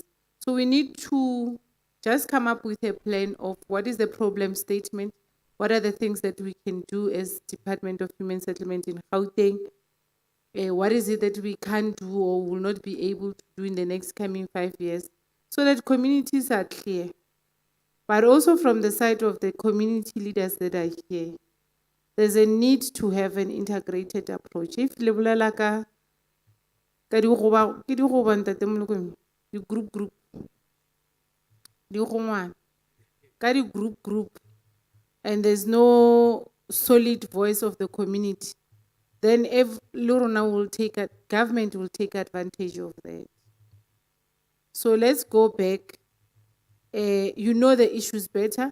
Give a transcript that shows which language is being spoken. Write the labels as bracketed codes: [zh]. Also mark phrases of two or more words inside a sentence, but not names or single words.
[en] So we need to just come up with a plan of what is the problem statement, what are the things that we can do as Department of Human Settlement in Gauteng, what is it that we can't do or will not be able to do in the next coming 5 years, so that communities are clear. But also from the side of the community leaders that are here, there's a need to have an integrated approach. If [nso] le bolela ka di group, di gongwana, ka di group, [en] and there's no solid voice of the community, then if government will take advantage of that. So let's go back. You know the issues better.